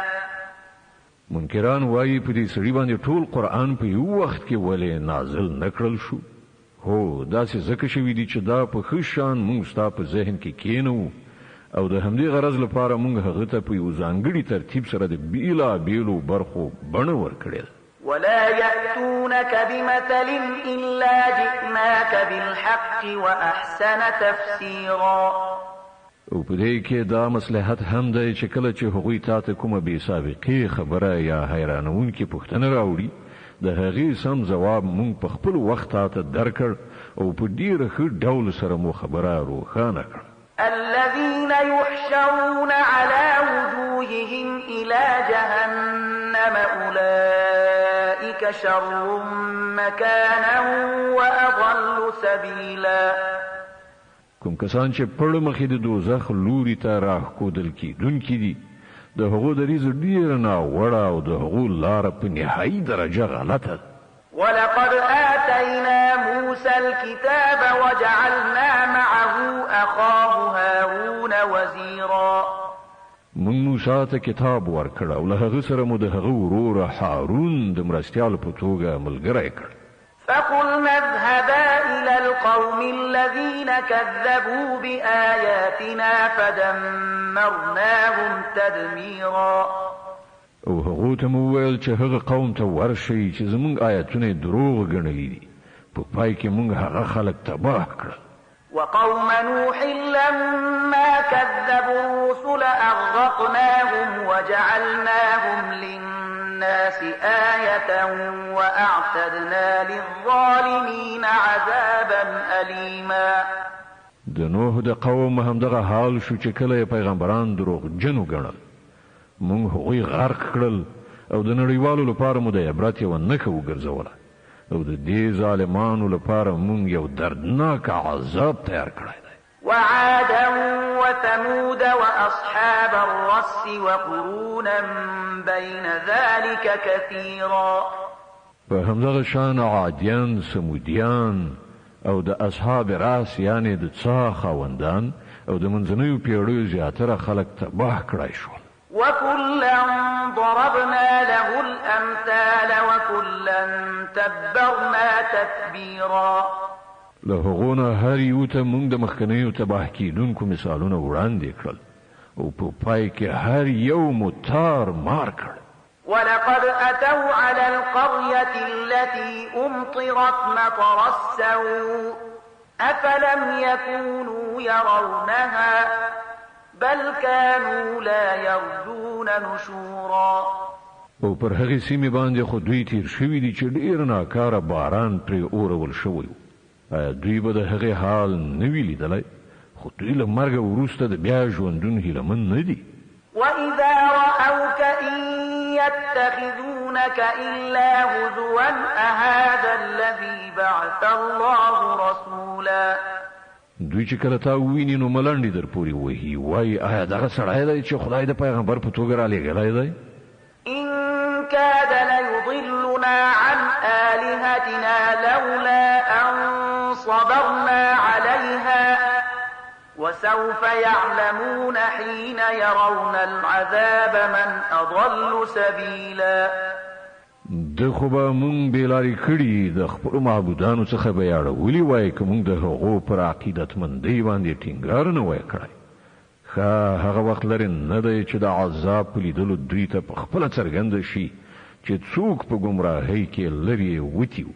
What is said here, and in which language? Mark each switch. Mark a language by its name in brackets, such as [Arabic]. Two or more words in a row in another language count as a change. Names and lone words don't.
[Pashto] منکران وایي په دې سړي باندې ټول قرآن په یو وخت کې ولې نازل نکړل شو. هو داسې ځکه شوي دي چې دا په ښه شان موږ ستا په ذهن کې کېنوو او د همدې غرض لپاره موږ هغه ته په یو ځانګړي ترتیب سره د بېلابېلو برخو بڼه ورکړې ده. [Arabic] ولا يأتونك بمثل إلا جئناك بالحق وأحسن تفسيرا. [Pashto] او په دې کې دا مصلحت هم دی چې کله چې هغوی تا ته کومه بې سابقې خبره یا حیرانوونکې پوښتنه راوړي د هغې سم جواب مونږ په خپل وخت ته درکړ او په ډیره ښه ډول سره مو خبره روښانه کړه. [Arabic] الذين يحشرون على وجوههم إلى جهنم أولئك شر مكانا وأضل سبيلا. [Pashto] کوم کسان چې پړ مخې د دوزخ لوري ته راښکودل کیدونکي دي د هغو دریځ ډیر ناوړه او د هغو لاره په نهایي درجه غلطه ده. [Arabic] ولقد آتينا موسى الكتاب وجعلنا معه أخاه هارون وزيرا. [Pashto] من موسی ته کتاب ورکړ او له هغه سره مو د هغه ورور هارون د مرستیال په توګه ملګری کړ. [Arabic] فقلنا اذهبا إلى القوم الذين كذبوا بآياتنا فدمرناهم تدميرا. [Pashto] او هغه ته مو ویل چې هغه قوم ته ورشي چې زمونږ آیاتونه دروغ ګڼلي دي په پای کې مونږ هغه خلک تباه کړل. [Arabic] وقوم نوح لما كذبوا الرسل أغرقناهم وجعلناهم للناس آية وأعتدنا للظالمين عذابا أليما. [Pashto] د نوح د قوم همدغه حال شو چې کله پیغمبران دروغ جنو ګڼل مونږ هغوی غرق کړل او د نړیوالو لپاره مو د عبرت یوه نښه وګرځوله او د دې ظالمانو لپاره مونږ یو دردناک عذاب تیار کړی دی. [Arabic] وعادا وثمود وأصحاب الرس وقرونا بين ذلك كثيرا. [Pashto] په همدغه شان عادیان، سمودیان او د اصحاب راس یعنی د څا خاوندان او د منځنیو پیړیو زیاتره خلک تباه کړای شول. [Arabic] وكلا ضربنا له الأمثال وكلا تبرنا تتبيرا. [Pashto] له هغونه هر یو ته مونږ د مخکنیو تباه کیدونکو مثالونه وړاندې کړل او په پای کې هر یو متار مار کړ. [Arabic] ولقد أتوا على القرية التي أمطرت مطر السوء أفلم يكونوا يرونها بل كانوا لا يرجون نشورا. [Pashto] او پر هغې سیمې باندې خو دوی تیر شوي دي چې ډېر ناکاره باران پرې اورول شوی و. آیا دوی به د هغې حال نه وي لیدلی خو دوی له مرګه وروسته د بیا ژوندون هیلهمن نه دي. [Arabic] وإذا رأوك إن يتخذونك إلا هزوا أهذا الذي بعث الله رسولا. [Pashto] دوی چې کله تا وویني نو ملنډې در پورې وهي وایي آیا دغه سړی دی چې خدای د پیغمبر په توګه رالیږلی دی؟ [Arabic] إن كاد ليضلنا عن آلهتنا لولا أن صبرنا عليها وسوف يعلمون حين يرون العذاب من أضل سبيلا. [Pashto] د خو به مونږ بېلارې کړي د خپلو معبودانو څخه به یې اړولي وای که مونږ د هغو پر عقیدتمندۍ باندې ټینګار نه وای کړی. ښه هغه وخت لرې نه دی چې د عذاب په لیدلو دوی ته په خپله څرګنده شي چې څوک په ګمراهۍ کې لرې وتي وو.